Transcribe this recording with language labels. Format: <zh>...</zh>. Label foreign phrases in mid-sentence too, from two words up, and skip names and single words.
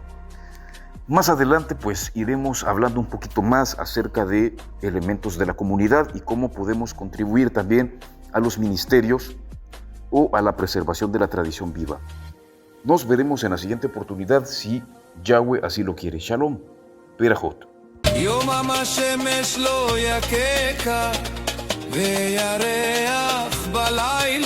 <es>Más adelante, pues, iremos hablando un poquito más acerca de elementos de la comunidad y cómo podemos contribuir también a los ministerios o a la preservación de la tradición viva. Nos veremos en la siguiente oportunidad si Yahweh así lo quiere.</es> <he>שלום, ברכות. יום השמש לא יככה וירח בלילה</he>